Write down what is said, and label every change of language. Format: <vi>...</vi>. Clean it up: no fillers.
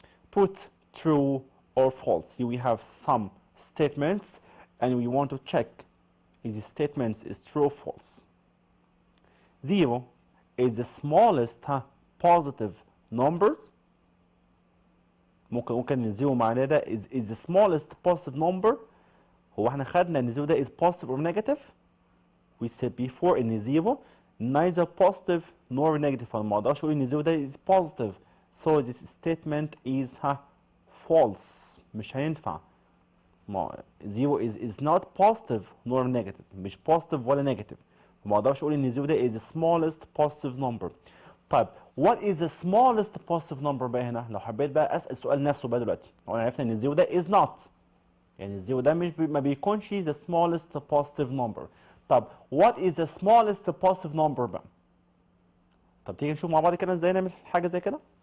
<en>Put true or false. Here we have some statements and we want to check if the statements is true or false. 0 is the smallest positive numbers.</en> <ar>ممكن الزيرو معناه ده</ar> <en>is the smallest positive number.</en> <ar>هو احنا خدنا ان الزيرو ده</ar> <en>is positive or negative. We said before</en> <ar>ان الزيرو</ar> <en>neither positive nor negative.</en> <ar>فانا ما اقدرش اقول ان الزيرو ده</ar> <en>is positive. So this statement is false.</en> <ar>مش هينفع.</ar> <en>Zero is not positive nor negative. مش positive ولا negative.</en> <ar>ما اقدرش اقول ان الزيرو ده</ar> <en>is the smallest positive number.</en> <ar>طيب</ar> <en>what is the smallest positive number</en> <ar>بقى هنا؟ لو حبيت بقى اسال السؤال نفسه بقى دلوقتي، هو انا عرفنا ان الزيرو ده is not، يعني الزيرو ده مش ما بيكونش the smallest positive number. طب</ar> <en>what is the smallest positive number</en> <ar>بقى؟ طب تيجي نشوف مع بعض كده ازاي نعمل حاجه زي كده.</ar>